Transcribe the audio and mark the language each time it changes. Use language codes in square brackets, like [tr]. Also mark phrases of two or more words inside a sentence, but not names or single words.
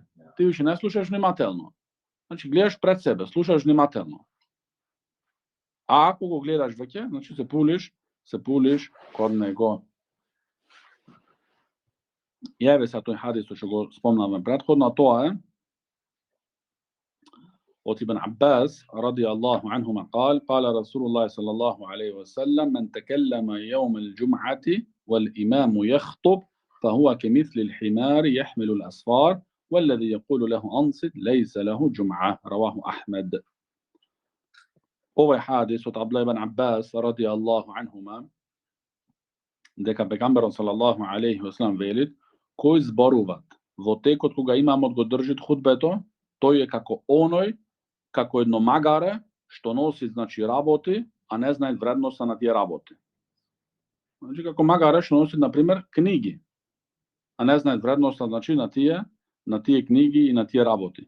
[mk] Ти више не слушаш внимателно. Значи гледаш пред себе, слушаш внимателно. А ако го гледаш веќе, значи се пулиш кон него. Јаве се тој хадис што го спомнавме претходно, тоа е od [ar] Ibn Abbas رضي الله عنهما قال رسول الله صلى الله عليه وسلم من تكلم يوم الجمعة والإمام يخطب فهو كمثل الحمار يحمل الأسفار والذي يقول له أنصت ليس له جمعة. رواه أحمد. [mk] Ovaj hadis od Abdullah ibn Abbas [ar] رضي الله عنهما, [mk] дека пегамберот [ar] صلى الله عليه وسلم [mk] велит, кој зборуваат во текот кога имамот го држи худбето, тој е како едно магаре што носи, значи, работи, а не знае вредноста на тие работи. Значи како магаре што носи, на пример, книги, а не знае вредноста, значи, на тие книги и на тие работи.